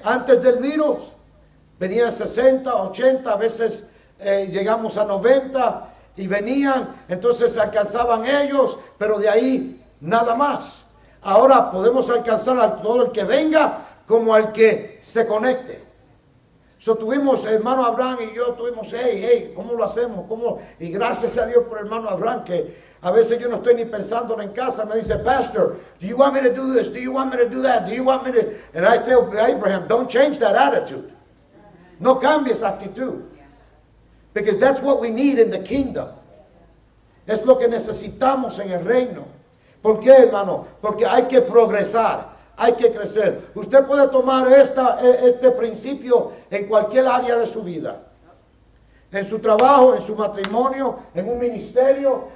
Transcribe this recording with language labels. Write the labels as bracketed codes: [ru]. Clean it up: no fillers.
[es] Antes del virus venían 60, 80, a veces llegamos a 90 y venían, entonces se alcanzaban ellos, pero de ahí nada más. Ahora podemos alcanzar a todo el que venga como al que se conecte. So, tuvimos, hermano Abraham y yo tuvimos, hey, ¿cómo lo hacemos? ¿Cómo? Y gracias a Dios por hermano Abraham, que a veces yo no estoy ni pensando en casa. [en] Me dice, Pastor, do you want me to do this? Do you want me to do that? Do you want me to? And I tell Abraham, don't change that attitude. No cambies esa actitud. Because that's what we need in the kingdom. [es] Es lo que necesitamos en el reino. ¿Por qué, hermano? Porque hay que progresar. Hay que crecer. Usted puede tomar este principio en cualquier área de su vida. En su trabajo, en su matrimonio, en un ministerio.